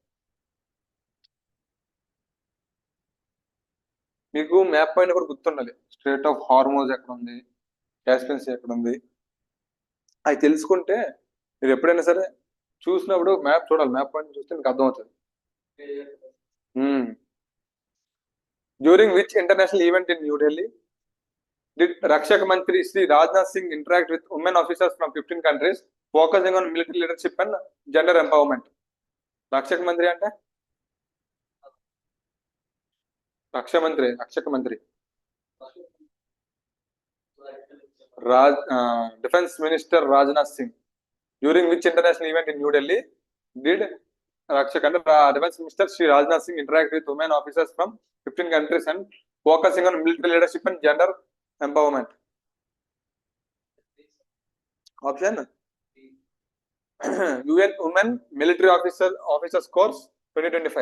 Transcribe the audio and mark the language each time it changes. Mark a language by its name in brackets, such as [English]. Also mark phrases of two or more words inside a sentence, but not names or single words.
[Telugu] మీకు మ్యాప్ పైన కూడా గుర్తుండాలి, స్ట్రేట్ ఆఫ్ హార్మోజ్ ఎక్కడ ఉంది, కాస్పియన్ సీ ఎక్కడ ఉంది, అవి తెలుసుకుంటే మీరు ఎప్పుడైనా సరే చూసినప్పుడు మ్యాప్ చూడాలి, మ్యాప్ పైన చూస్తే మీకు అర్థమవుతుంది. [English] During which international event in New Delhi did Rakshak Mantri Sri Rajnath Singh interact with women officers from 15 countries focusing on military leadership and gender empowerment? Rakshak Mantri ante Rakshak Mantri Defense Minister Rajnath Singh. During which international event in New Delhi did Rakshak Defense Minister Sri Rajnath Singh interact with women officers from 15 countries and focusing on military leadership and gender empowerment? Option UN Women Military Officers Course 2025.